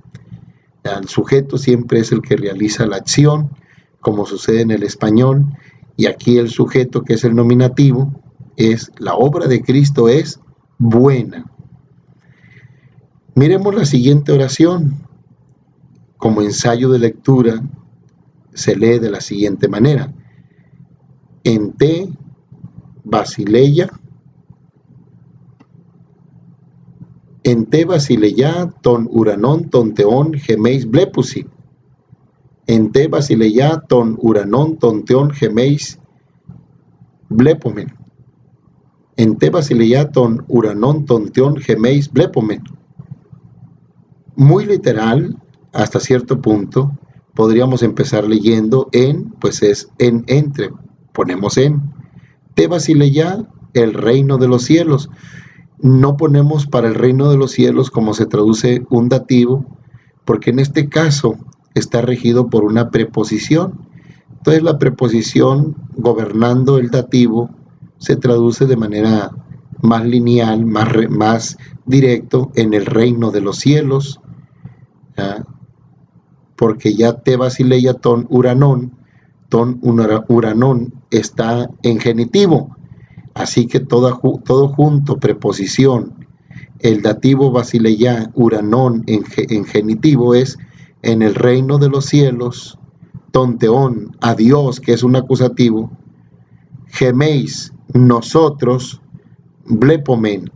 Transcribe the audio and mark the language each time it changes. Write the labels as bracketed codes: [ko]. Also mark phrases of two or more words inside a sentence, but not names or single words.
[es] El sujeto siempre es el que realiza la acción, como sucede en el español, y aquí el sujeto, que es el nominativo, es la obra de Cristo es buena. Miremos la siguiente oración. Como ensayo de lectura se lee de la siguiente manera: [el] ἐν τῇ βασιλείᾳ τῶν οὐρανῶν τὸν θεὸν ἡμεῖς βλέπουσι. Ἐν τῇ βασιλείᾳ τῶν οὐρανῶν τὸν θεὸν ἡμεῖς βλέπομεν. Ἐν τῇ βασιλείᾳ τῶν οὐρανῶν τὸν θεὸν ἡμεῖς βλέπομεν. [es] Muy literal, hasta cierto punto, podríamos empezar leyendo en, pues es en entre, ponemos en. [el] Τῇ βασιλείᾳ, [es] el reino de los cielos. No ponemos para el reino de los cielos como se traduce un dativo, porque en este caso está regido por una preposición. Entonces la preposición gobernando el dativo se traduce de manera más lineal, más directo, en el reino de los cielos, ¿ya? Porque ya [el] τῇ βασιλείᾳ τῶν οὐρανῶν [es] está en genitivo. Así que todo junto, preposición, el dativo basileia, uranón en genitivo es en el reino de los cielos, tonteón, a Dios, que es un acusativo, gemeis, nosotros, blepomen.